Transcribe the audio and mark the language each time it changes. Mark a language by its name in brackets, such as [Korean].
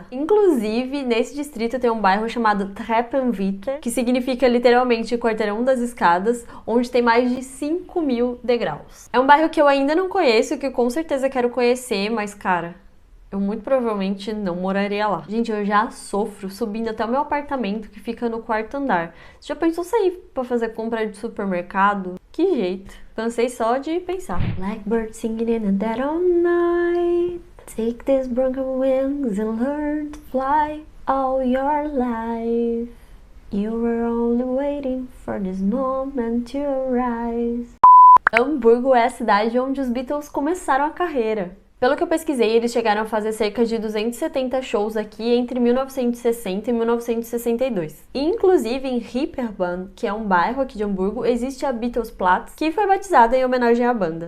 [Portuguese] Inclusive, nesse distrito tem um bairro chamado Treppenwitter, que significa literalmente quarteirão das escadas, onde tem mais de 5.000 degraus. É um bairro que eu ainda não conheço, que eu com certeza quero conhecer, mas cara, eu muito provavelmente não moraria lá. Gente, eu já sofro subindo até o meu apartamento que fica no 4º andar. Você já pensou sair pra fazer compra de supermercado? Que jeito. Cansei só de pensar. [English] Blackbird singing in the dead of night. Take these broken wings and learn to fly all your life. You were only waiting for this moment to arise. [Portuguese] Hamburgo é a cidade onde os Beatles começaram a carreira. Pelo que eu pesquisei, eles chegaram a fazer cerca de 270 shows aqui entre 1960 e 1962. E, inclusive, em Reeperbahn, que é um bairro aqui de Hamburgo, existe a Beatlesplatz, que foi batizada em homenagem à banda.